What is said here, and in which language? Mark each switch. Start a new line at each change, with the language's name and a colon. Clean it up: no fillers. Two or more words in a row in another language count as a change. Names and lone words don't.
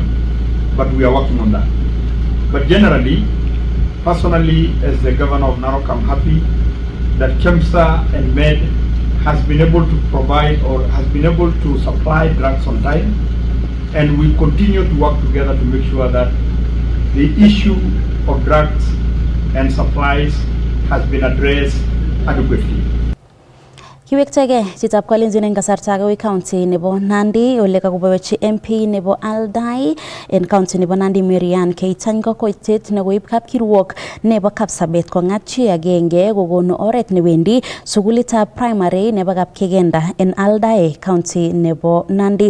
English: But we are working on that. But generally, personally, as the governor of Narok, I'm happy that KEMSA and MED has been able to provide or has been able to supply drugs on time. And we continue to work together to make sure that the issue of drugs and supplies has been addressed adequately.
Kalenjin: Kiwektege chitab kalenjin eng kasarta age county nebo Nandi ole kakobochi MP nebo Aldai en county nebo Nandi Marian Keitany kokoitet nekoib kapkirwok nebo Kapsabet kongat chi agenge kokonu oret newendi sukulitab primary nebo Kapkegenda en Aldai county nebo Nandi.